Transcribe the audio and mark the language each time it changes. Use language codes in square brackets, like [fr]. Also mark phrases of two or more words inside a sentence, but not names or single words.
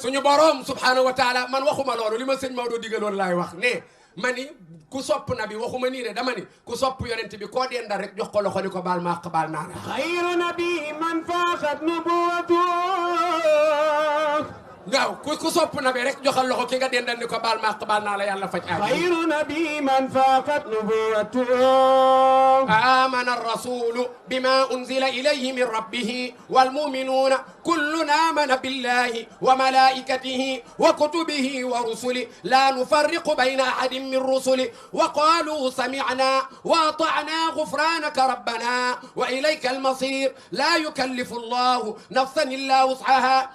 [wo] suñu borom [ar] سبحانه وتعالى [wo] man waxuma loolu li ma sëñ Maodo digaloon laay wax ne ma ni ku sopp nabi waxuma nii de dama ni ku sopp yonent bi koo dendal rek jox ko loxo ni ko baal ma àq baal naa la [ar] خير نبي من فاقت نبوته [wo] waaw ku sopp nabi rek joxal loxo ki nga dendal ni ko baal ma àq baal naa la yàlla faj aajo [ar] خير نبي من فاقت نبوته آمن الرسول بما أنزل إليه من ربه والمؤمنون كلنا آمن بالله وملائكته وكتبه ورسله لا نفرق بين أحد من رسله وقالوا سمعنا وأطعنا غفرانك ربنا وإليك المصير لا يكلف الله نفسا إلا وسعها